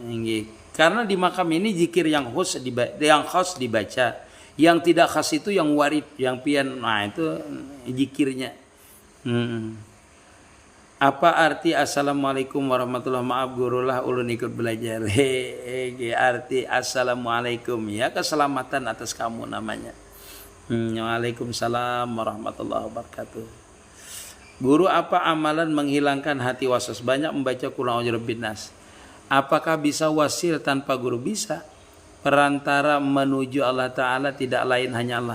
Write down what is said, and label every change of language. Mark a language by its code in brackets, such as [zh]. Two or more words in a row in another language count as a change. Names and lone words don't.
[bjn] Karena di makam ini zikir yang khas dibaca, yang tidak khas itu yang warid, yang pian. Nah itu zikirnya. [id] Apa arti [ar] assalamualaikum warahmatullahi wabarakatuh? [bjn] Maaf guru lah ulun ikut belajar. [id] Arti assalamualaikum ya keselamatan atas kamu namanya. [ar] Waalaikumsalam warahmatullahi wabarakatuh. [id] Guru, apa amalan menghilangkan hati waswas? Banyak membaca [ar] Qul a'udzu birabbin nas. [id] Apakah bisa wasil tanpa guru? Bisa. Perantara menuju Allah Ta'ala tidak lain hanya Allah.